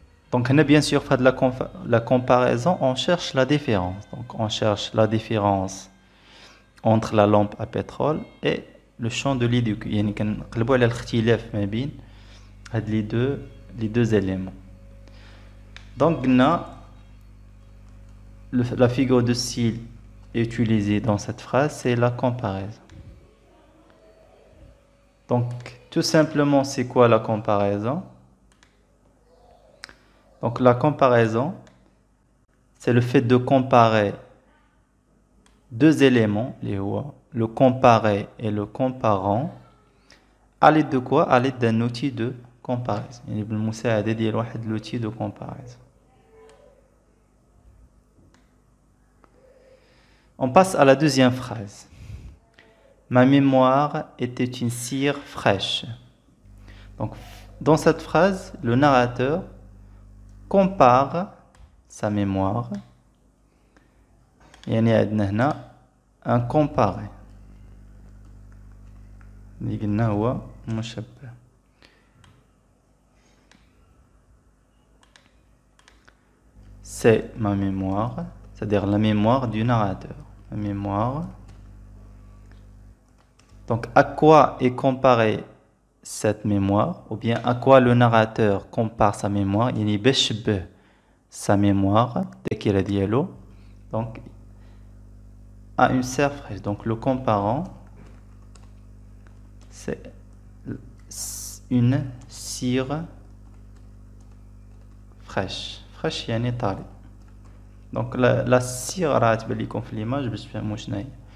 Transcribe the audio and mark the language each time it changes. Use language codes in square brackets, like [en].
[fr] Donc, bien sûr, faire de la comparaison, on cherche la différence. Donc, on cherche la différence entre la lampe à pétrole et le chandelier de cuivre. [ar] يعني كنقلبوا على الاختلاف ما بين هاد [fr] les deux éléments. Donc, la figure de style utilisée dans cette phrase, c'est la comparaison. Donc, tout simplement, c'est quoi la comparaison? Donc, la comparaison, c'est le fait de comparer deux éléments, le comparé et le comparant, à l'aide de quoi? À l'aide d'un outil de comparaison. [ar] يعني بالمساعدة ديال واحد [fr] l'outil de comparaison. On passe à la deuxième phrase. Ma mémoire était une cire fraîche. Donc, dans cette phrase, le narrateur compare sa mémoire. [ar] يعني عندنا هنا un comparé. اللي قلنا هو مشبه. [fr] C'est ma mémoire, c'est-à-dire la mémoire du narrateur. La mémoire. Donc, à quoi est comparée cette mémoire, ou bien à quoi le narrateur compare sa mémoire? Il y a sa mémoire, [ar] ذاكرة ديالو, [fr] donc à une cire fraîche. Donc, le comparant, c'est une cire fraîche. [ar] fraîche يعني طاري. [fr] Donc, la cire [ar] راه تبان لكم في l'image باش تفهموا شنو هي.